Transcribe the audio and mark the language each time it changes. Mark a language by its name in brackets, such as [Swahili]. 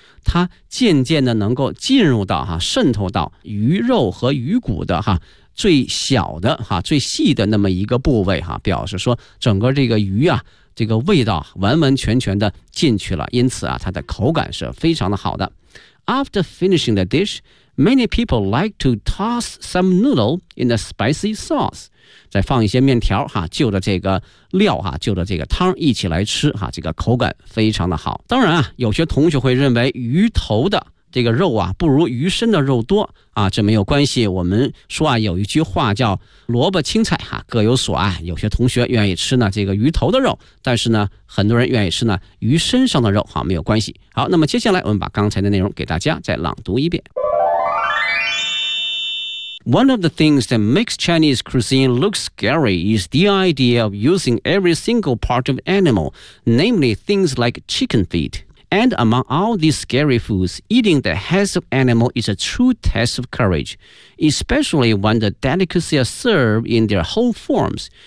[Chinese] 它渐渐的能够进入到哈，渗透到鱼肉和鱼骨的哈。最小的哈，最细的那么一个部位哈，表示说整个这个鱼啊，这个味道完完全全的进去了，因此啊，它的口感是非常的好的。 [English] After finishing the dish, many people like to toss some noodle in the spicy sauce. [Chinese] 再放一些面条哈，就着这个料哈，就着这个汤一起来吃哈，这个口感非常的好。当然啊，有些同学会认为鱼头的这个肉啊不如鱼身的肉多啊，这没有关系，我们说啊有一句话叫萝卜青菜哈、啊、各有所爱，有些同学愿意吃呢这个鱼头的肉，但是呢很多人愿意吃呢鱼身上的肉哈、啊、没有关系。好，那么接下来我们把刚才的内容给大家再朗读一遍。 [English] One of the things that makes Chinese cuisine look scary is the idea of using every single part of animal, namely things like chicken feet. And among all these scary foods, eating the heads of animal is a true test of courage, especially when the delicacy are served in their whole forms.